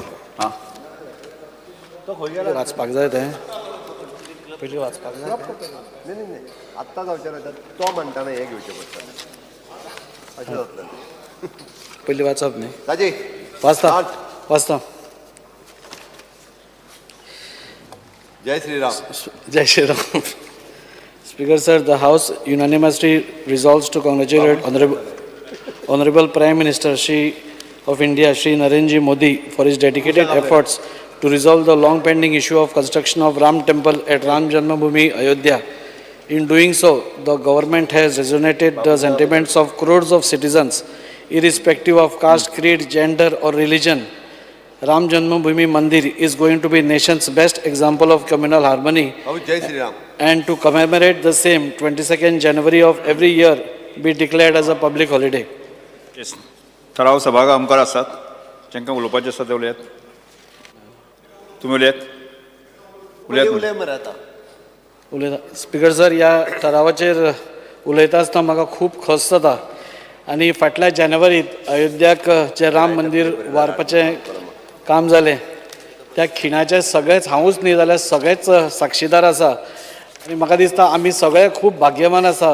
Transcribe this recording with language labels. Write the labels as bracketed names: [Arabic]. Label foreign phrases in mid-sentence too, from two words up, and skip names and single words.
[Konkani] हां तो खंय गेला वाचपाक जाय तें पयलीं वाचपाक जाय. नाही नाही आत्ता जावचें ना तो म्हणटाना हें घेवचें पडटा अशें जातलें. पयलीं वाचप न्ही. ताजी वाचता. [Hindi] जय श्रीराम. जय श्री राम. [English] Speaker sir, the House unanimously resolves to congratulate Honorable Prime Minister of India, Shri Narendra Modi, for his dedicated efforts to resolve the long-pending issue of construction of Ram Temple at Ram Janmabhoomi, Ayodhya. In doing so, the government has resonated the sentiments of crores of citizens, irrespective of caste, creed, gender, or religion. Ram Janmabhoomi Mandir is going to be nation's best example of communal harmony. [Hindi] जय श्री राम. [English] And to commemorate the same, 22nd January of every year be declared as a public holiday. Yes. [Konkani] ठराव सभागा आमकार आसात जेंकां उलोवपाचें आसा ते उलयात. तुमी उलयात. उलय मरे आतां. उलयता. स्पीकर सर, ह्या ठरावाचेर उलयता आसतना म्हाका खूब खोस जाता आनी फाटल्या जानेवारीत अयोध्याक जे राम मंदीर वारपाचें काम जालें त्या खिणाचे सगळेच हांवूच न्ही जाल्यार सगळेच साक्षीदार आसा आनी म्हाका दिसता आमी सगळे खूब भाग्यवान आसा.